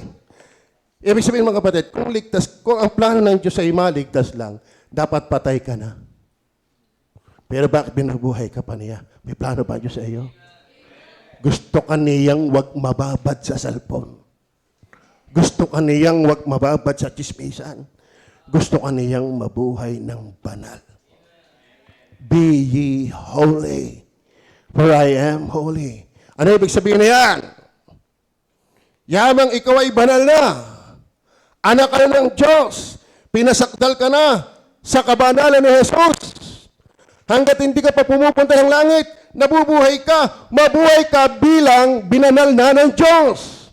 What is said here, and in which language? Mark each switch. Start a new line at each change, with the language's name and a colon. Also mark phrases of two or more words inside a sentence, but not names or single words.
Filipino: Ibig sabihin mga kapatid, kung ang plano ng Diyos ay maligtas lang, dapat patay ka na. Pero bakit binabuhay ka pa niya? May plano ba Diyos sa iyo? Gusto ka niyang wag mababad sa cellphone. Gusto ka niyang wag mababad sa chismisan. Gusto ka niyang mabuhay ng banal.
English: Be ye holy, for I am holy.
Filipino: Ano ibig sabihin na yan? Yamang ikaw ay banal na. Anak ka na ng Diyos. Pinasakdal ka na sa kabanalan ni Jesus. Hanggat hindi ka pa pumupunta ng langit, nabubuhay ka, mabuhay ka bilang binanal na ng Diyos.